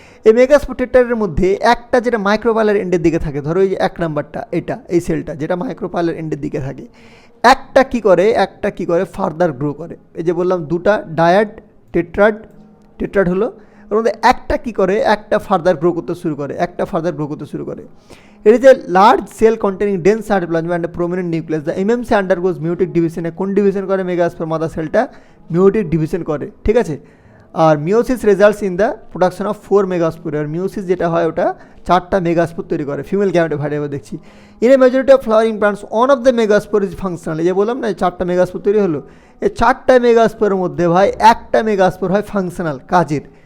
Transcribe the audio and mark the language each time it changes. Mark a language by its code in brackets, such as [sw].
[bn] এই মেগাস্পোর টেট্রার মধ্যে একটা যেটা মাইক্রোপাইলার এন্ডের দিকে থাকে, ধরো এই যে 1 নাম্বারটা, এই সেলটা যেটা মাইক্রোপাইলার এন্ডের দিকে থাকে, একটা কি করে ফার্দার গ্রো করে। এই যে বললাম দুটা ডায়াড টেট্রাড হলো, ওর মধ্যে একটা কি করে, একটা ফার্দার গ্রো করতে শুরু করে। [en] It is a large cell containing dense cytoplasm and a prominent nucleus. The MMC undergoes meiotic division. [bn] কোন ডিভিশন করে? মেগাস্পোর মাদার সেলটা মিওটিক ডিভিশন করে। ঠিক আছে, আর [en] Meiosis results in the production of 4 megaspore. [bn] আর meiosis যেটা হয় ওটা 4টা মেগাস্পোর তৈরি করে, ফিমেল গ্যামেটোফাইট। এবার দেখছি [en] In a majority of flowering plants one of the megaspore is functional. [bn] এই যে বললাম না 4টা মেগাস্পোর তৈরি হলো, এই 4টা মেগাস্পোরের মধ্যে ভাই একটা মেগাস্পোর হয় ফাংশনাল, কাজের।